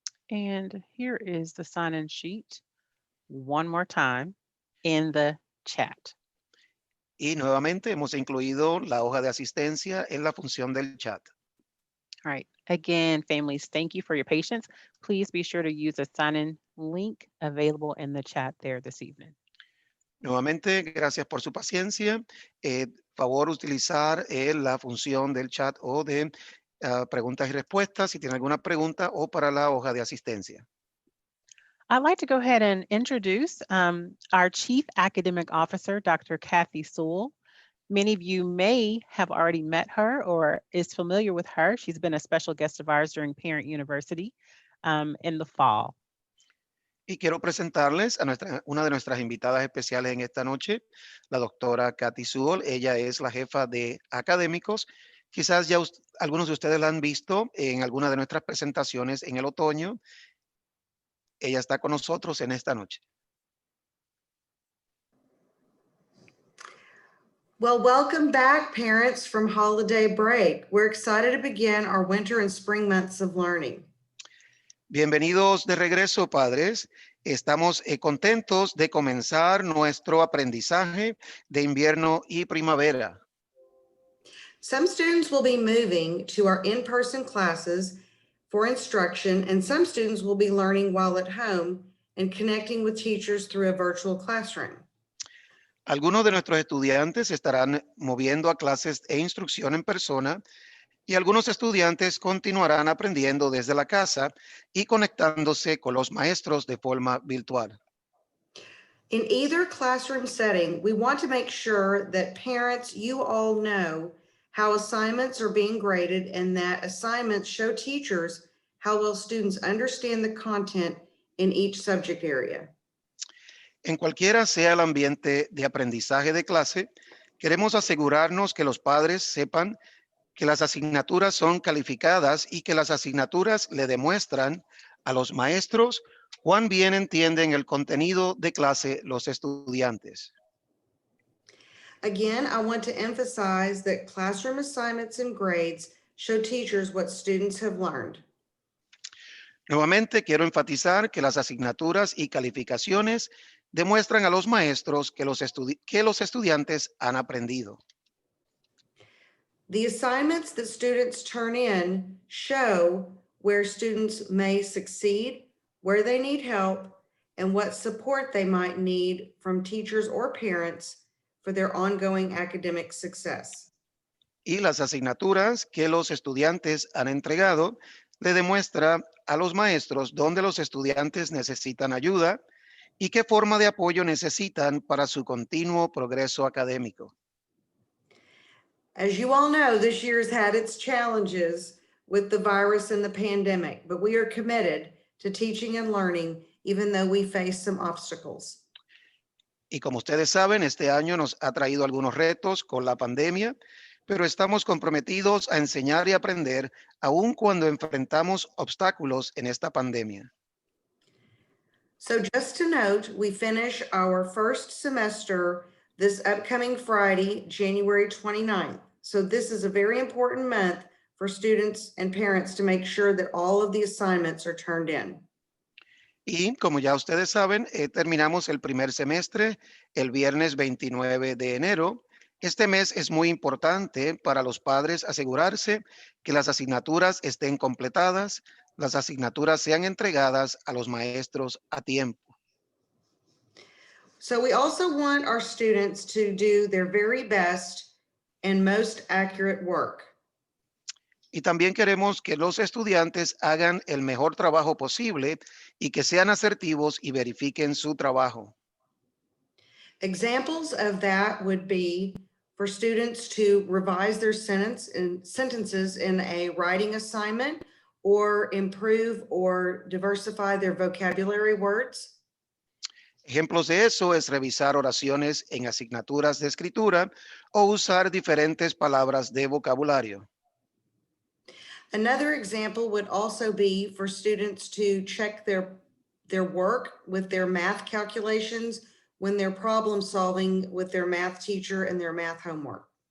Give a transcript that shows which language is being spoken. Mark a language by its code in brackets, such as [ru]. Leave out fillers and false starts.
[en] And here is the sign-in sheet one more time in the chat. [es] Y nuevamente hemos incluido la hoja de asistencia en la función del chat. [en] All right. Again, families, thank you for your patience. Please be sure to use the sign-in link available in the chat there this evening. [es] Nuevamente, gracias por su paciencia. Favor utilizar la función del chat o de preguntas y respuestas si tiene alguna pregunta o para la hoja de asistencia. [en] I'd like to go ahead and introduce our Chief Academic Officer, Dr. Kathy Sewell. Many of you may have already met her or is familiar with her. She's been a special guest of ours during Parent University in the fall. [es] Y quiero presentarles a una de nuestras invitadas especiales en esta noche, la doctora Kathy Sewell. Ella es la jefa de académicos. Quizás ya algunos de ustedes la han visto en alguna de nuestras presentaciones en el otoño. Ella está con nosotros en esta noche. [en] Well, welcome back, parents from holiday break. We're excited to begin our winter and spring months of learning. [es] Bienvenidos de regreso, padres. Estamos contentos de comenzar nuestro aprendizaje de invierno y primavera. [en] Some students will be moving to our in-person classes for instruction, and some students will be learning while at home and connecting with teachers through a virtual classroom. [es] Algunos de nuestros estudiantes estarán moviendo a clases e instrucción en persona y algunos estudiantes continuarán aprendiendo desde la casa y conectándose con los maestros de forma virtual. [en] In either classroom setting, we want to make sure that parents, you all know how assignments are being graded and that assignments show teachers how well students understand the content in each subject area. [es] En cualquiera sea el ambiente de aprendizaje de clase, queremos asegurarnos que los padres sepan que las asignaturas son calificadas y que las asignaturas le demuestran a los maestros cuán bien entienden el contenido de clase los estudiantes. [en] Again, I want to emphasize that classroom assignments and grades show teachers what students have learned. [es] Nuevamente, quiero enfatizar que las asignaturas y calificaciones demuestran a los maestros que los estudiantes han aprendido. [en] The assignments that students turn in show where students may succeed, where they need help, and what support they might need from teachers or parents for their ongoing academic success. [es] Y las asignaturas que los estudiantes han entregado le demuestra a los maestros dónde los estudiantes necesitan ayuda y qué forma de apoyo necesitan para su continuo progreso académico. [en] As you all know, this year's had its challenges with the virus and the pandemic, but we are committed to teaching and learning, even though we face some obstacles. [es] Y como ustedes saben, este año nos ha traído algunos retos con la pandemia, pero estamos comprometidos a enseñar y aprender aun cuando enfrentamos obstáculos en esta pandemia. [en] So just to note, we finish our first semester this upcoming Friday, January 29th. So this is a very important month for students and parents to make sure that all of the assignments are turned in. [es] Y como ya ustedes saben, terminamos el primer semestre el viernes 29 de enero. Este mes es muy importante para los padres asegurarse que las asignaturas estén completadas, las asignaturas sean entregadas a los maestros a tiempo. [en] So we also want our students to do their very best and most accurate work. [es] Y también queremos que los estudiantes hagan el mejor trabajo posible y que sean asertivos y verifiquen su trabajo. [en] Examples of that would be for students to revise their sentences in a writing assignment or improve or diversify their vocabulary words. [es] Ejemplos de eso es revisar oraciones en asignaturas de escritura o usar diferentes palabras de vocabulario. [en] Another example would also be for students to check their work with their math calculations when they're problem solving with their math teacher and their math homework.